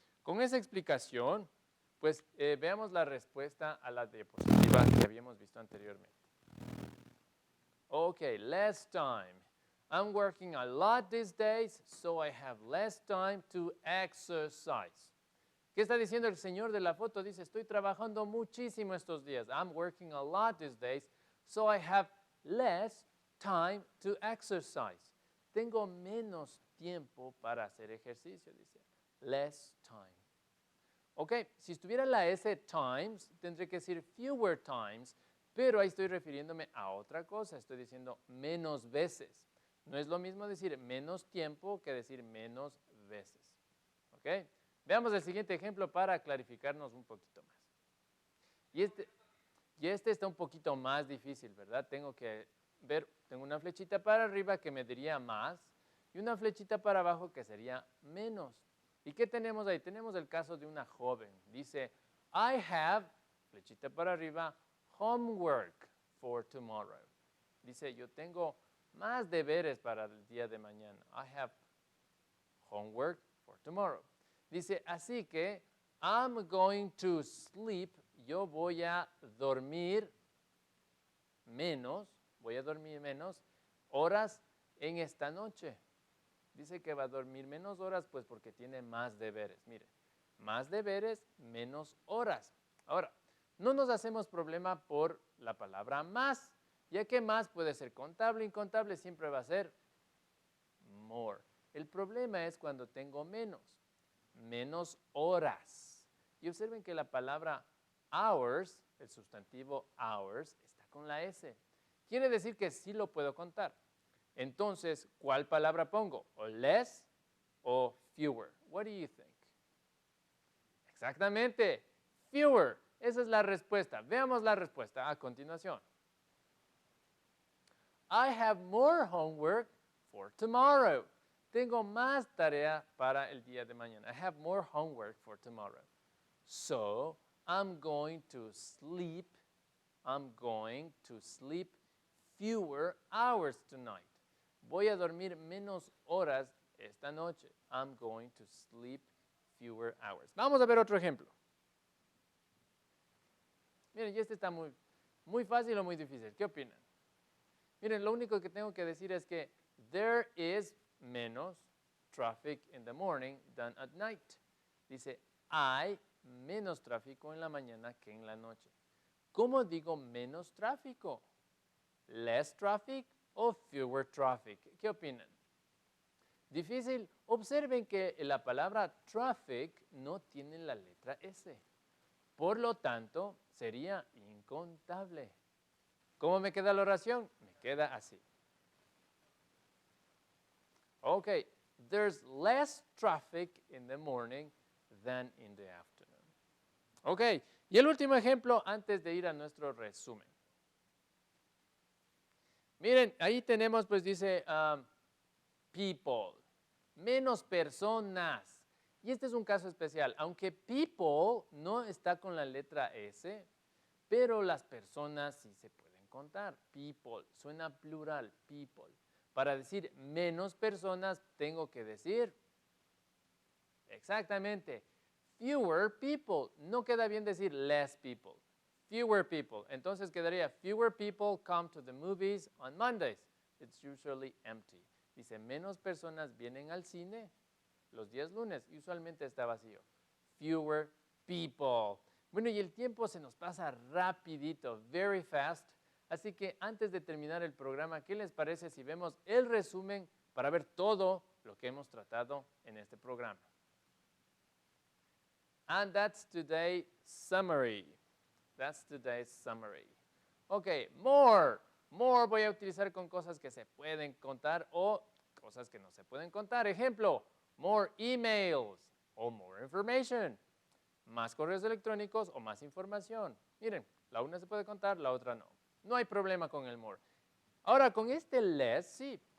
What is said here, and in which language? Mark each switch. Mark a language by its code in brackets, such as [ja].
[es] Con esa explicación, pues veamos la respuesta a la diapositiva que habíamos visto anteriormente. [en] Okay, less time. I'm working a lot these days, so I have less time to exercise. [es] ¿Qué está diciendo el señor de la foto? Dice, estoy trabajando muchísimo estos días. [en] I'm working a lot these days, so I have less time to exercise. [es] Tengo menos tiempo para hacer ejercicio, dice. [en] Less time. [es] Ok, si estuviera la S times, tendré que decir [en] fewer times, [es] pero ahí estoy refiriéndome a otra cosa. Estoy diciendo menos veces. No es lo mismo decir menos tiempo que decir menos veces. ¿Ok? Veamos el siguiente ejemplo para clarificarnos un poquito más. Y este está un poquito más difícil, ¿verdad? Tengo que ver, tengo una flechita para arriba que me diría más y una flechita para abajo que sería menos. ¿Y qué tenemos ahí? Tenemos el caso de una joven. Dice, [en] I have, [es] flechita para arriba, [en] homework for tomorrow. [es] Dice, yo tengo más deberes para el día de mañana. [en] I have homework for tomorrow. [es] Dice, así que [en] I'm going to sleep, [es] yo voy a dormir menos horas en esta noche. Dice que va a dormir menos horas, pues porque tiene más deberes. Mire, más deberes, menos horas. Ahora, no nos hacemos problema por la palabra más, ya que más puede ser contable, incontable, siempre va a ser more. El problema es cuando tengo menos horas. Y observen que la palabra hours, el sustantivo hours, está con la S. Quiere decir que sí lo puedo contar. Entonces, ¿cuál palabra pongo? ¿O less o fewer? [en] What do you think? [es] Exactamente, fewer. Esa es la respuesta. Veamos la respuesta a continuación. [en] I have more homework for tomorrow. [es] Tengo más tarea para el día de mañana. [en] I have more homework for tomorrow. So, I'm going to sleep fewer hours tonight. [es] Voy a dormir menos horas esta noche. [en] I'm going to sleep fewer hours. [es] Vamos a ver otro ejemplo. Miren, y este está muy fácil o muy difícil. ¿Qué opinan? Miren, lo único que tengo que decir es que [en] there is [es] menos traffic [en] in the morning than at night. [es] Dice, hay menos tráfico en la mañana que en la noche. ¿Cómo digo menos tráfico? [en] Less traffic o fewer traffic. [es] ¿Qué opinan? Difícil. Observen que la palabra traffic no tiene la letra S. Por lo tanto, sería incontable. ¿Cómo me queda la oración? Me queda así. [en] Ok, there's less traffic in the morning than in the afternoon. [es] Ok, y el último ejemplo antes de ir a nuestro resumen. Miren, ahí tenemos, pues dice, people, menos personas. Y este es un caso especial. Aunque people no está con la letra S, pero las personas sí se pueden contar. People, suena plural, people. Para decir menos personas, tengo que decir, exactamente, fewer people. No queda bien decir [en] less people. [es] Fewer people. Entonces quedaría, [en] fewer people come to the movies on Mondays. It's usually empty. [es] Dice, menos personas vienen al cine los días lunes. Y usualmente está vacío. Fewer people. Bueno, y el tiempo se nos pasa rapidito, [en] very fast. [es] Así que antes de terminar el programa, ¿qué les parece si vemos el resumen para ver todo lo que hemos tratado en este programa? [en] And that's today's summary. That's today's summary. Ok, more. [es] More voy a utilizar con cosas que se pueden contar o cosas que no se pueden contar. Ejemplo, [en] more emails [es] o [en] more information. [es] Más correos electrónicos o más información. Miren, la una se puede contar, la otra no. No hay problema con el more. Ahora, con este less, sí.